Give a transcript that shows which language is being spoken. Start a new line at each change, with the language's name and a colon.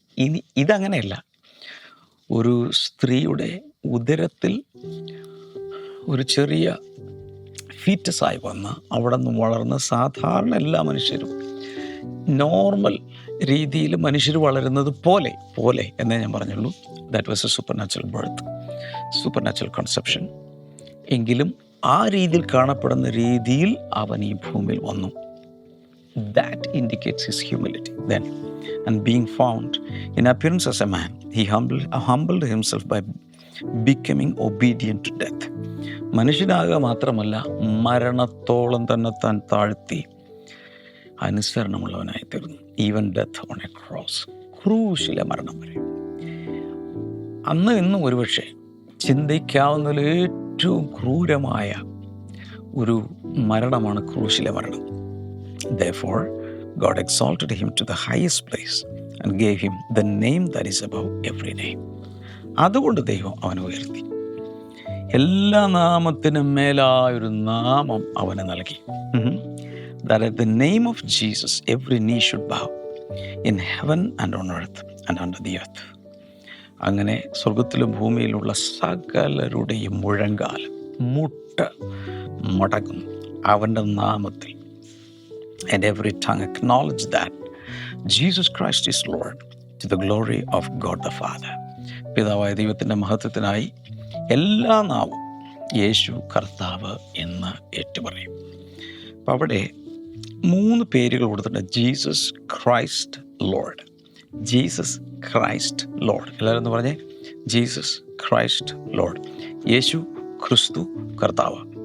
Malayalam: ഇനി ഇതങ്ങനെയല്ല. ഒരു സ്ത്രീയുടെ ഉദരത്തിൽ ഒരു ചെറിയ ഫീറ്റസായി വന്ന് അവിടെ നിന്ന് വളർന്ന് സാധാരണ എല്ലാ മനുഷ്യരും നോർമൽ രീതിയിൽ മനുഷ്യർ വളരുന്നത് പോലെ എന്നേ ഞാൻ പറഞ്ഞുള്ളൂ.
English: That was a supernatural birth, supernatural conception.
Malayalam: എങ്കിലും ആ രീതിയിൽ കാണപ്പെടുന്ന രീതിയിൽ അവൻ ഈ ഭൂമിയിൽ വന്നു.
English: That indicates his humility then. And being found in appearance as a man, he humbled himself by becoming obedient to death.
Malayalam: മനുഷ്യനാകുക മാത്രമല്ല, മരണത്തോളം തന്നെ താൻ താഴ്ത്തി അനുസരണമുള്ളവനായി തീർന്നു.
English: even death on a cross,
Malayalam: ക്രൂശിലെ മരണം വരെ. അന്ന് ഇന്നും ഒരുപക്ഷെ ചിന്തിക്കാവുന്നതിൽ ഏറ്റവും ക്രൂരമായ ഒരു മരണമാണ് ക്രൂശിലെ മരണം.
English: Therefore, God exalted him to the highest place and gave him the name that is above every name.
Malayalam: അതുകൊണ്ട് ദൈവം അവനെ ഉയർത്തി. എല്ലാ നാമത്തിനും മേലായൊരു നാമം അവന് നൽകി.
English: That at the name of Jesus every knee should bow in heaven and on earth and under the earth.
Malayalam: അങ്ങനെ സ്വർഗത്തിലും ഭൂമിയിലുള്ള സകലരുടെയും മുഴങ്കാൽ മുട്ട് മടങ്ങുന്നു അവൻ്റെ നാമത്തിൽ.
English: And every tongue acknowledge that Jesus Christ is Lord to the glory of God the Father.
Malayalam: പിതാവായ ദൈവത്തിൻ്റെ മഹത്വത്തിനായി എല്ലാ നാവും യേശു കർത്താവ് എന്ന് ഏറ്റുപറയും. അപ്പം അവിടെ 3 പേരുകൾ കൊടുത്തിട്ടുണ്ട്. Jesus Christ Lord, Jesus Christ Lord. എല്ലാവരും ഒന്ന് പറഞ്ഞേ, ജീസസ് ക്രൈസ്റ്റ് ലോർഡ്. യേശു ക്രിസ്തു കർത്താവ്.